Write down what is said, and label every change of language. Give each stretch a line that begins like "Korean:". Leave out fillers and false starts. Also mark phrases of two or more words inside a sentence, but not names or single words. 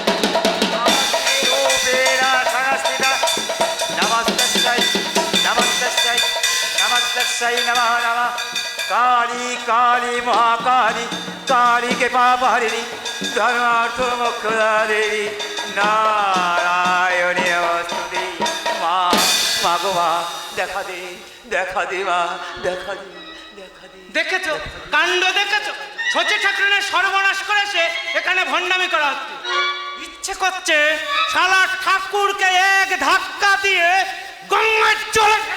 Sanskrit: रूपेण संस्थिता नमस्तस्यै नमस्तस्यै नमस्तस्यै नमः नमः। काली काली महाकाली काली के पाप हरिणी धर्मार्थ मोक्षदा देवी नारायणी नमस्तुते।
Bangla: মা মাগো মা দেখা দে দেখা দে মা দেখা দে দেখা দে। দেখেছো কাণ্ড দেখেছো? ছোটে ঠাকুরের সর্বনাশ করেছে, এখানে ভণ্ডামি করা হচ্ছে। ইচ্ছে করছে শালা ঠাকুরকে এক ধাক্কা দিয়ে গঙ্গায় চলে।